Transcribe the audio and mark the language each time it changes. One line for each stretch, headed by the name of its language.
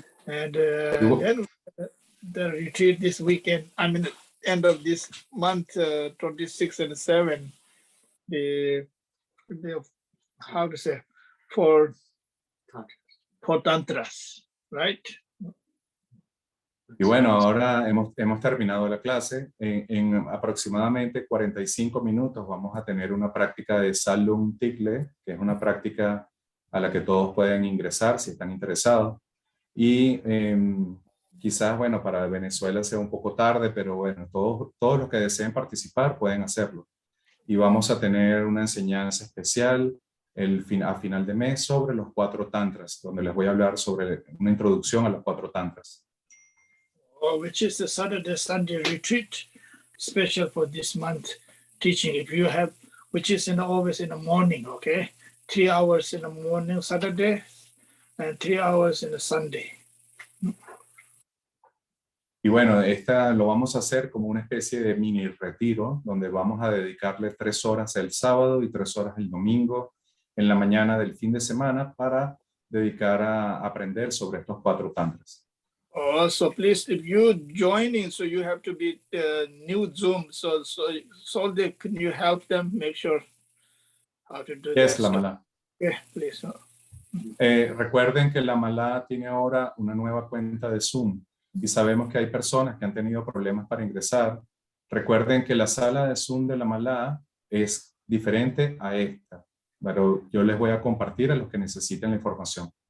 English: And then the retreat this weekend, I mean, end of this month, 26 and 7, the how to say, for tantras, right?
Spanish: Y bueno, ahora hemos terminado la clase. En aproximadamente 45 minutos vamos a tener una práctica de Salung Tikle, que es una práctica a la que todos pueden ingresar si están interesados. Y quizás, bueno, para Venezuela sea un poco tarde, pero bueno, todos los que deseen participar pueden hacerlo. Y vamos a tener una enseñanza especial a final de mes sobre los 4 tantras, donde les voy a hablar sobre una introducción a los 4 tantras.
English: Which is the Saturday Sunday retreat special for this month teaching. If you have, which is always in the morning, okay, 3 hours in the morning Saturday and 3 hours in the Sunday.
Spanish: Y bueno, lo vamos a hacer como una especie de mini retiro, donde vamos a dedicarle 3 horas el sábado y 3 horas el domingo en la mañana del fin de semana para dedicar a aprender sobre estos 4 tantras.
English: So please, if you joining, so you have to be new Zoom. So Zoldy, can you help them make sure how to do Yes, that?
Spanish: la
English: So,
Spanish: mala.
English: yeah, please.
Spanish: Recuerden que la mala tiene ahora una nueva cuenta de Zoom y sabemos que hay personas que han tenido problemas para ingresar. Recuerden que la sala de Zoom de la mala es diferente a esta, pero yo les voy a compartir a los que necesiten la información.